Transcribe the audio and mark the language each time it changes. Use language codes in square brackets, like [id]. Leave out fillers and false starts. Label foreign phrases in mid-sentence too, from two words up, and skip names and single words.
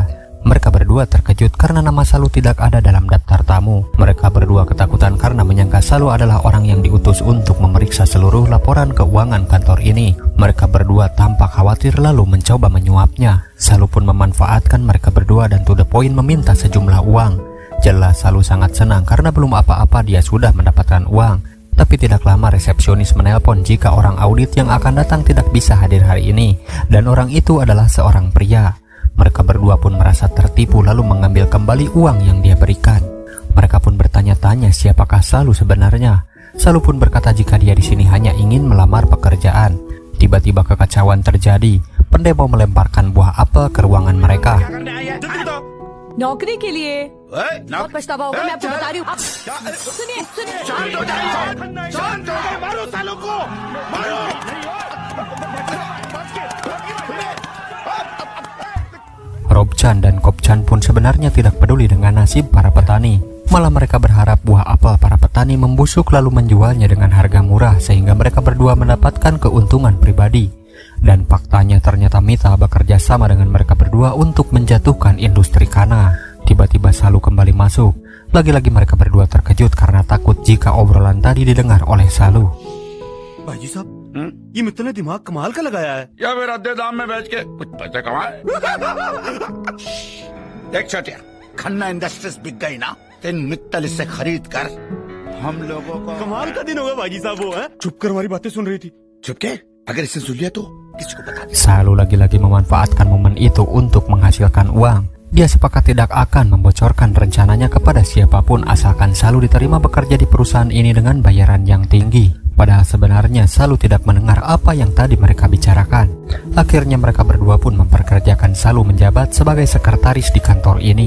[id] Mereka berdua terkejut karena nama Salu tidak ada dalam daftar tamu. Mereka berdua ketakutan karena menyangka Salu adalah orang yang diutus untuk memeriksa seluruh laporan keuangan kantor ini. Mereka berdua tampak khawatir lalu mencoba menyuapnya. Salu pun memanfaatkan mereka berdua dan [en] to the point [id] meminta sejumlah uang. Jelas Salu sangat senang karena belum apa-apa dia sudah mendapatkan uang. Tapi tidak lama resepsionis menelpon jika orang audit yang akan datang tidak bisa hadir hari ini. Dan orang itu adalah seorang pria. Mereka berdua pun merasa tertipu lalu mengambil kembali uang yang dia berikan. Mereka pun bertanya-tanya siapakah Salu sebenarnya. Salu pun berkata jika dia di sini hanya ingin melamar pekerjaan. Tiba-tiba kekacauan terjadi. Pendemo melemparkan buah apel ke ruangan mereka. [hi] नौकरी के लिए बहुत पछतावा होगा, मैं आपको बता रही हूँ। सुनिए मारो सालों को, मारो। [id] Robchan dan Kopchan pun sebenarnya tidak peduli dengan nasib para petani. Malah mereka berharap buah apel para petani membusuk lalu menjualnya dengan harga murah sehingga mereka berdua mendapatkan keuntungan pribadi. Dan faktanya ternyata Mita bekerja sama dengan mereka berdua untuk menjatuhkan industri Kana. Tiba-tiba Salu kembali masuk. Lagi-lagi mereka berdua terkejut karena takut jika obrolan tadi didengar oleh Salu. [hi] भाई जी साहब ये मित्तल ने दिमाग कमाल का लगाया है। या फिर अद्धे दाम में बेच के कुछ पैसे कमाए। देख छोटिया, खन्ना इंडस्ट्रीज बिक गई ना, तो मित्तल इससे खरीद कर हम लोगों को। कमाल का दिन होगा भाई साहब वो है। चुप कर हमारी बातें सुन रही थी। चुप के, अगर इसने सुन लिया तो किसी को बता दे। [id] Salu lagi-lagi memanfaatkan momen itu untuk menghasilkan uang. Dia sepakat tidak akan membocorkan rencananya kepada siapapun asalkan Salu diterima bekerja di perusahaan ini dengan bayaran yang tinggi. Padahal sebenarnya Salu tidak mendengar apa yang tadi mereka bicarakan. Akhirnya mereka berdua pun memperkerjakan Salu menjabat sebagai sekretaris di kantor ini.